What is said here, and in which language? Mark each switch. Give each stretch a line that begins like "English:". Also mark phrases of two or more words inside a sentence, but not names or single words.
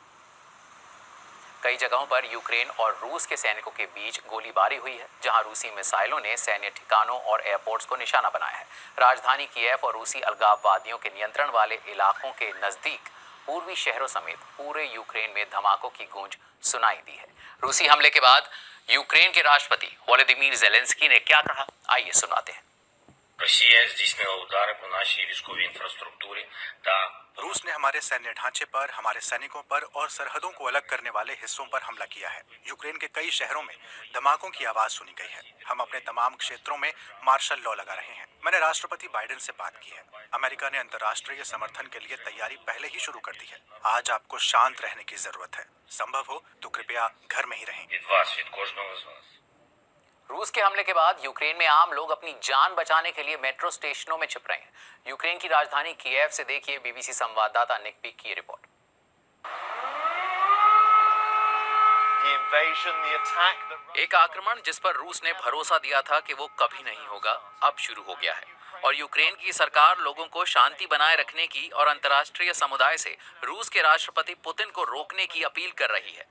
Hindi: कई जगहों पर यूक्रेन और रूस के सैनिकों के बीच गोलीबारी हुई है, जहां रूसी मिसाइलों ने सैन्य ठिकानों और एयरपोर्ट्स को निशाना बनाया है। राजधानी कीव और रूसी अलगाववादियों के नियंत्रण वाले इलाकों के नजदीक पूर्वी शहरों समेत पूरे यूक्रेन में धमाकों की गूंज सुनाई दी है। रूसी हमले के बाद यूक्रेन के राष्ट्रपति व्लादिमीर ज़ेलेंस्की ने क्या कहा, आइए सुनाते हैं।
Ukrainian: Росія здійснила удари по нашій військовій інфраструктурі та
Hindi: रूस ने हमारे सैन्य ढांचे पर, हमारे सैनिकों पर और सरहदों को अलग करने वाले हिस्सों पर हमला किया है। यूक्रेन के कई शहरों में धमाकों की आवाज सुनी गई है। हम अपने तमाम क्षेत्रों में
English: martial law
Hindi: लगा रहे हैं। मैंने राष्ट्रपति बाइडेन से बात की है। अमेरिका ने अंतर्राष्ट्रीय समर्थन के लिए तैयारी पहले ही शुरू कर दी है। आज आपको शांत रहने की जरूरत है। संभव हो तो कृपया घर में ही रहें।
Ukrainian: від вас, від कожного з вас.
Hindi: रूस के हमले के बाद यूक्रेन में आम लोग अपनी जान बचाने के लिए
English: metro stations
Hindi: में छिप रहे हैं। यूक्रेन की राजधानी कीव से देखिए बीबीसी संवाददाता निक पीक की रिपोर्ट। एक आक्रमण जिस पर रूस ने भरोसा दिया था कि वो कभी नहीं होगा, अब शुरू हो गया है और यूक्रेन की सरकार लोगों को शांति बनाए रखने की और अंतर्राष्ट्रीय समुदाय से रूस के राष्ट्रपति पुतिन को रोकने की अपील कर रही है।